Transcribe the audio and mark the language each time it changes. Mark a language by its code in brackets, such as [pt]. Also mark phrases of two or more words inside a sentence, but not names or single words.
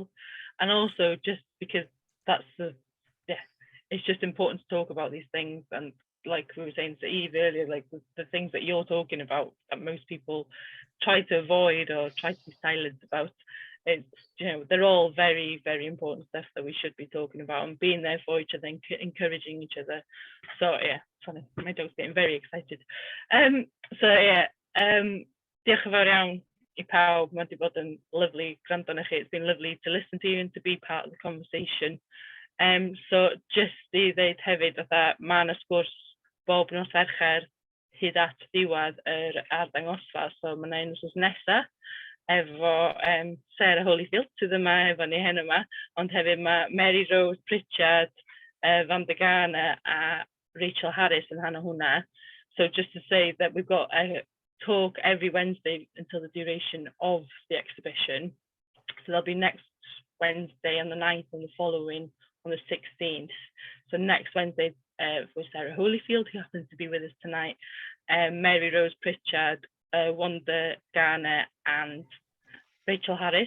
[en] And also just because that's it's just important to talk about these things, and like we were saying to Eve earlier, like the things that you're talking about that most people try to avoid or try to be silent about. It's, you know, they're all very, very important stuff that we should be talking about and being there for each other and encouraging each other. So yeah, sorry, my dog's getting very excited. [cy] Diolch yn fawr iawn I pawb. Mae 'di bod yn lovely gwrando arnoch chi. [en] It's been lovely to listen to you and to be part of the conversation. So just [cy] I ddeud hefyd, fatha, mae 'na sgwrs bob nos Fercher hyd at ddiwedd yr arddangosfa. So mae 'na un wsos nesa efo Sarah Holyfield sydd yma efo ni hen yma, ond hefyd mae Mary Rose Pritchard, Van de Gana a Rachel Harris yn rhan o hwnna. [en] So just to say that we've got a talk every Wednesday until the duration of the exhibition. So there'll be next Wednesday on the 9th and the following on the 16th. So next Wednesday for Sarah Holyfield, who happens to be with us tonight, Mary Rose Pritchard, Wanda Garner and Rachel Harris.